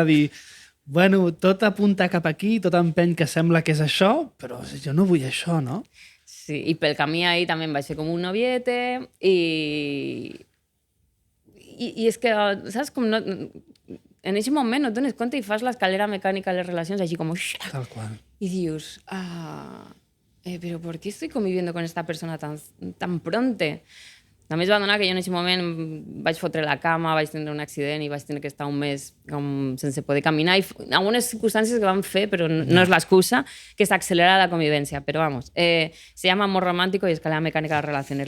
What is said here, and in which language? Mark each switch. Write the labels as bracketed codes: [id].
[ca] De dir, bueno, tot apunta cap aquí, tot empeny que sembla que és això, però jo no vull això, no? Sí, i pel camí ahí també em vaig fer com un noviete i és que, saps, com no... En aquest moment no et dones compte i fas l'escalera mecànica de les relacions així com... Tal qual. [es] Y dius, pero ¿por qué estoy conviviendo con esta persona tan pronto? [ca] També es va donar que jo en aquest moment vaig fotre la cama, vaig tindre un accident i vaig tenir que estar un mes com sense poder caminar. I algunes circumstàncies que van fer, però no és l'excusa, que s'accelera la convivència. [es] Però vamos, se llama amor romántico y escalera mecánica de las relaciones.